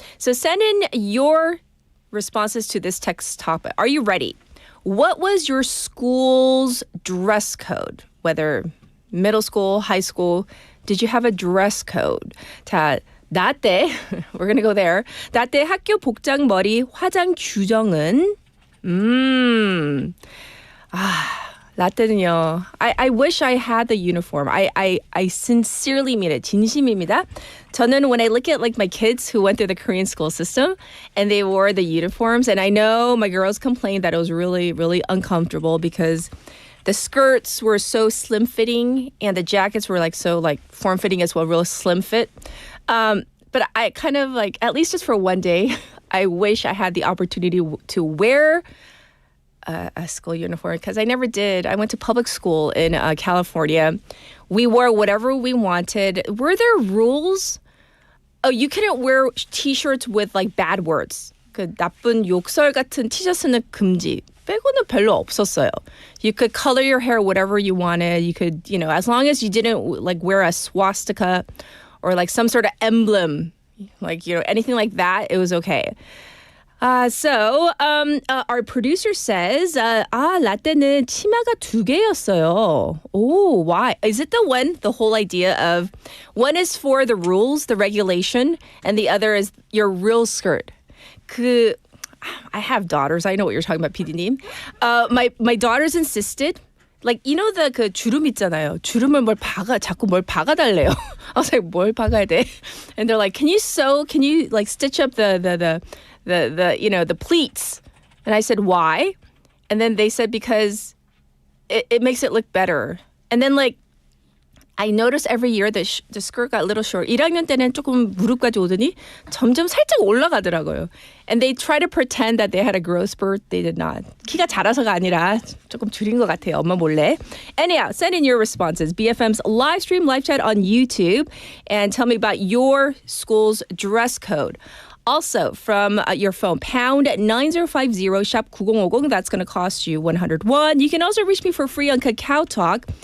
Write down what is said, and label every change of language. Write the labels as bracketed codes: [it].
[en] So send in your responses to this text topic. Are you ready? What was your school's dress code? Whether middle school, high school, did you have a dress code? [ko] 자, 나 때, [en] we're going to go there. [ko] 나 때 학교 복장 머리 화장 규정은 나 때는요. [en] I wish I had the uniform. I sincerely mean it. [ko] 진심입니다. 저는 [en] when I look at like my kids who went through the Korean school system and they wore the uniforms, and I know my girls complained that it was really, really uncomfortable because the skirts were so slim fitting and the jackets were so form fitting as well, real slim fit. But I kind of at least just for one day, I wish I had the opportunity to wear a school uniform because I never did. I went to public school in California. We wore whatever we wanted. Were there rules? Oh, you couldn't wear T-shirts with bad words. [ko] 그 나쁜 욕설 같은 티셔츠는 금지. 빼고는 별로 없었어요. [en] You could color your hair whatever you wanted. You could, as long as you didn't wear a swastika or some sort of emblem, anything like that, it was okay. So our producer says, [ko] 라떼는 치마가 2개였어요. [en] Oh, why? Is it the whole idea of one is for the rules, the regulation, and the other is your real skirt? I have daughters. I know what you're talking about, PD님. My daughters insisted, the [ko] 주름 있잖아요. 주름을 자꾸 뭘 박아달래요. [en] I was like, [ko] 뭘 박아야 돼? [en] And they're like, can you stitch up the pleats? And I said, why? And then they said, because it makes it look better. And then I noticed every year that the skirt got a little short. [ko] 1학년 때는 조금 무릎까지 오더니 점점 살짝 올라가더라고요. [en] And they try to pretend that they had a growth spurt. They did not. [ko] 키가 자라서가 아니라 조금 줄인 것 같아요. 엄마 몰래. [en] Anyhow, send in your responses. BFM's live stream, live chat on YouTube. And tell me about your school's dress code. Also, from your phone, pound 9050, shop 9050. That's going to cost you 101. You can also reach me for free on Kakao Talk.